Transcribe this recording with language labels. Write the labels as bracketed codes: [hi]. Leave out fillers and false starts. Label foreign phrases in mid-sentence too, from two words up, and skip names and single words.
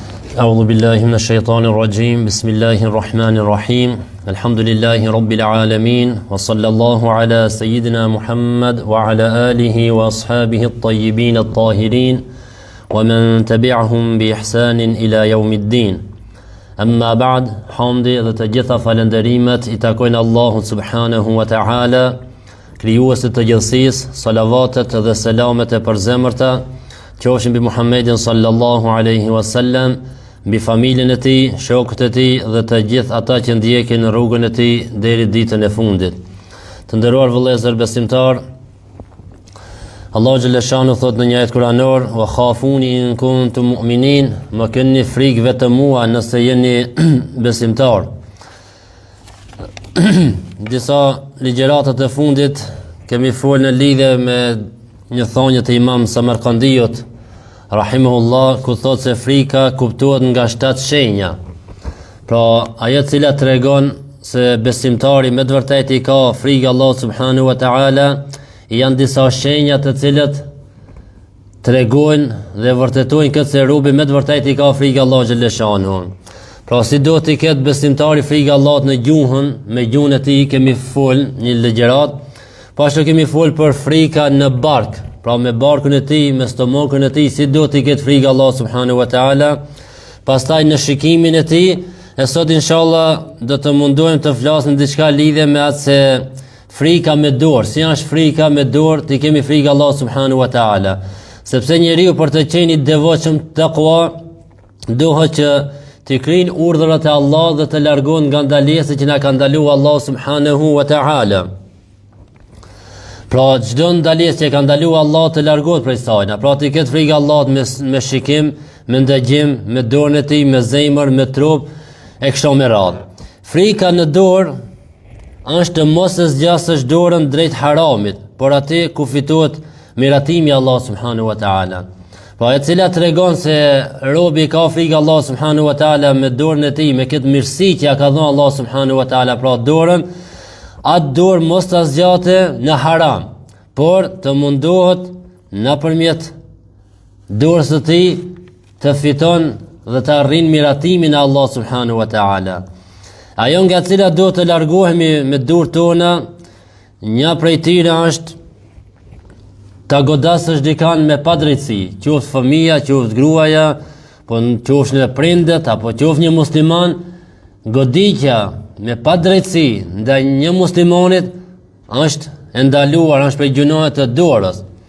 [ar] أعوذ بالله من الشيطان الرجيم بسم الله الرحمن الرحيم الحمد لله رب العالمين وصلى الله على سيدنا محمد وعلى آله وأصحابه الطيبين الطاهرين ومن تبعهم بإحسان إلى يوم الدين أما بعد حمدي [sq] dhe të gjitha falënderimet I takojnë Allahut [ar] سبحانه وتعالى [sq] krijuesit të gjithësisë salavatet dhe selamet e përzemërta qofshin mbi Muhammedin [ar] صلى الله عليه وسلم, [sq] mbi familjen e tij, shokët e tij dhe të gjithë ata që ndjekin rrugën e tij deri ditën e fundit. Të nderuar vëllezër besimtar, Allahu [ar] جل شأنه [sq] thot në një ajet kuranor: [ar] "وخافون إن كنتم مؤمنين", [sq] më keni frikë vetëm mua nëse jeni besimtar. Disa ligjëratat e fundit kemi folur në lidhje me një thonjë të Imam Samarkandiut rahimahullah, ku thot se frika kuptohet nga 7 shenja. Pra ajo cila tregon se besimtari me të vërtetë I ka frikë Allah [ar] سبحانه وتعالى, [sq] janë disa shenja të cilët tregojnë dhe vërtetojnë këtë se robi me të vërtetë I ka frikë Allah [ar] جل شأنه. [sq] Pra si do t'i ketë besimtari frikë Allahut në gjuhën, me gjuhën e tij kemi fol një ligjërat, pashtu kemi fol për frika në bark. Pra me barkun e tij, me stomakun e tij, si do t'i ketë frikë Allah [ar] سبحانه وتعالى. [sq] Pastaj në shikimin e tij, e sot inshallah do të mundohem të flasim diçka lidhje me atë se frika me dorë, si është frika me dorë, ti kemi frikë Allah [ar] سبحانه وتعالى. [sq] Sepse njeriu për të qenë I devotshëm takwa, duhet që të kryejë urdhrat e Allahut dhe të largohet nga ndalesat që na ka ndaluar Allah [ar] سبحانه وتعالى. [sq] Pra çdo ndalesë që ka ndaluar Allah të largohet prej saj. Pra ti ketë frikë Allahut me shikim, me ndëgjim, me dorën e tij, me zemër, me trup e kështu me radhë. Frika në dorë është të mos e zgjasësh dorën drejt haramit, por aty ku fitohet miratimi Allah [ar] سبحانه وتعالى. [sq] Pra e cila tregon se robi ka frikë Allah [ar] سبحانه وتعالى [sq] me dorën e tij, me këtë mirësi që ja ka dhënë Allah [ar] سبحانه وتعالى, [sq] pra dorën, atë dorë mos të zgjate në haram, por të mundohet nëpërmjet dorës së tij të fiton dhe të arrin miratimin e Allah [ar] سبحانه وتعالى. [sq] Ajo nga cila do të largohemi me dorët tona, një prej tyre është ta godasësh dikan me padrejtësi, qoftë fëmia, qoftë gruaja, po qoftë në prindet apo qoftë një musliman, goditja me padrejtësi ndaj një muslimanit është e ndaluar, është prej gjunohet të dorës.